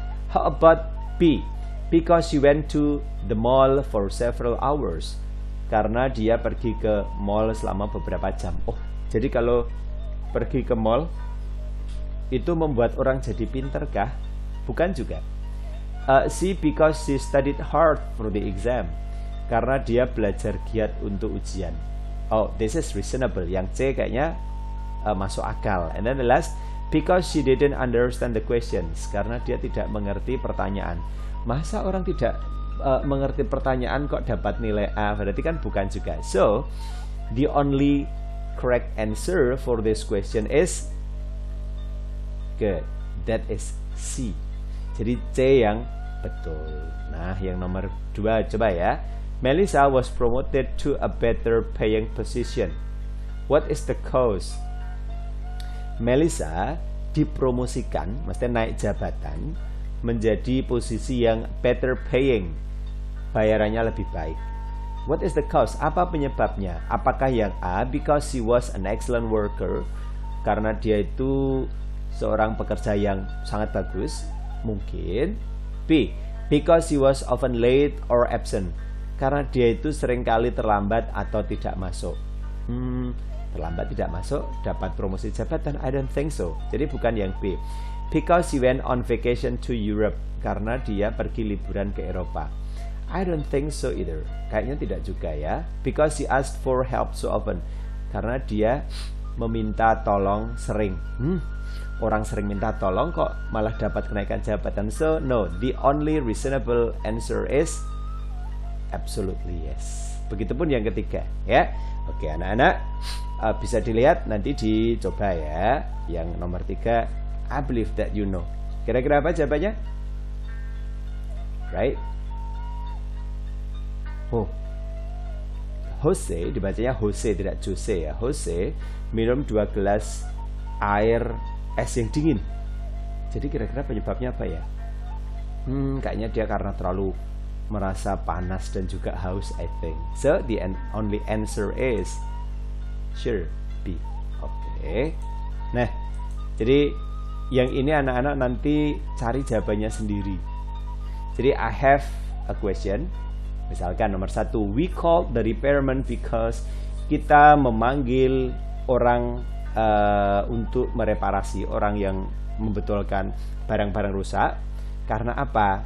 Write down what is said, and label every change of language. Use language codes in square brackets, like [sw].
[en] How about B, because she went to the mall for several hours, [id] karena dia pergi ke mall selama beberapa jam. Oh, jadi kalau pergi ke mall itu membuat orang jadi pinter kah? Bukan juga. C, [en] because she studied hard for the exam, [id] karena dia belajar giat untuk ujian. [en] Oh, this is reasonable. [id] Yang C kayaknya masuk akal. [en] And then the last, because she didn't understand the questions, [id] karena dia tidak mengerti pertanyaan. Masa orang tidak mengerti pertanyaan kok dapat nilai A? Berarti kan bukan juga. [en] So, the only correct answer for this question is good. That is C. [id] Jadi C yang betul. Nah, yang nomor 2 coba ya. [en] Melissa was promoted to a better paying position. What is the cause? [id] Melissa dipromosikan, maksudnya naik jabatan, menjadi posisi yang better paying, bayarannya lebih baik. [en] What is the cause? [id] Apa penyebabnya? Apakah yang A, [en] because she was an excellent worker, [id] karena dia itu seorang pekerja yang sangat bagus? Mungkin. B, [en] because she was often late or absent, [id] karena dia itu seringkali terlambat atau tidak masuk. Terlambat tidak masuk dapat promosi jabatan? [en] I don't think so. [id] Jadi bukan yang B. [en] Because she went on vacation to Europe, [id] karena dia pergi liburan ke Eropa. [en] I don't think so either. [id] Kayaknya tidak juga ya. [en] Because she asked for help so often, [id] karena dia meminta tolong sering. Orang sering minta tolong kok malah dapat kenaikan jabatan. [en] So no, the only reasonable answer is absolutely yes. [id] Begitupun yang ketiga ya. Oke anak-anak, bisa dilihat nanti dicoba ya. Yang nomor 3, [en] I believe that you know. [id] Kira-kira apa jawabannya? Right? Oh, Jose, dibacanya Jose tidak Jose ya. Jose minum 2 gelas air es yang dingin. Jadi kira-kira penyebabnya apa ya? Kayaknya dia karena terlalu merasa panas dan juga haus, [en] I think. So the only answer is sure B. Oke. [id] Nah, jadi yang ini anak-anak nanti cari jawabannya sendiri. Jadi [en] I have a question. [id] Misalkan nomor 1, [en] we called the repairman because, [id] kita memanggil orang untuk mereparasi, orang yang membetulkan barang-barang rusak, karena apa?